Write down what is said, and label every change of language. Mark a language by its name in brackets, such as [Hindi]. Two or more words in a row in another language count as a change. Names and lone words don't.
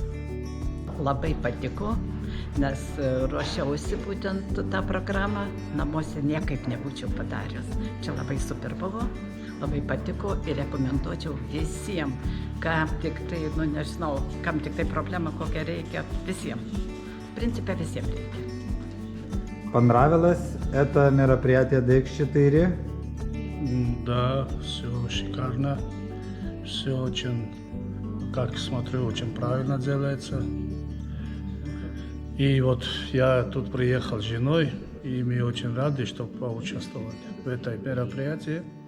[Lithuanian] Labai patiko, nes ruošiausi būtent tą programą, namuose niekaip nebūčiau padaręs. Čia labai super buvo, labai patiko ir rekomenduočiau visiems, kam tik tai, nežinau, kam tik tai проблема kokią reikia, visiems. [Russian] В принципе, всем reikia. Понравилось это мероприятие DX4? Да, все шикарно, все очень, как смотрю, очень правильно делается. И вот я тут приехал с женой, и мы очень рады, что поучаствовали в этой мероприятии.